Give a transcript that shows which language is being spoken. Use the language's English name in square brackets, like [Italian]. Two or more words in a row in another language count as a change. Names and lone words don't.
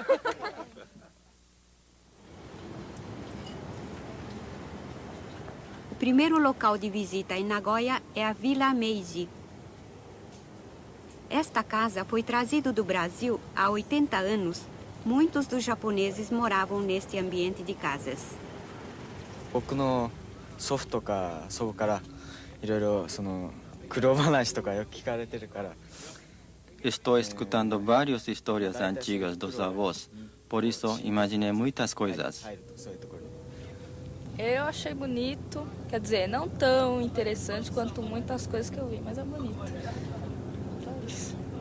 [Portuguese] O primeiro local de visita em Nagoya é a Vila Meiji. Esta casa foi trazida do Brasil há 80 anos. Muitos dos japoneses moravam neste ambiente de casas. [Japanese] 僕の祖父とか祖母からいろいろその苦労話とかよく聞かれてるから。 [Portuguese] Estou escutando várias histórias antigas dos avós, por isso imaginei muitas coisas. Eu achei bonito, quer dizer, não tão interessante quanto muitas coisas que eu vi, mas é bonito. Só isso.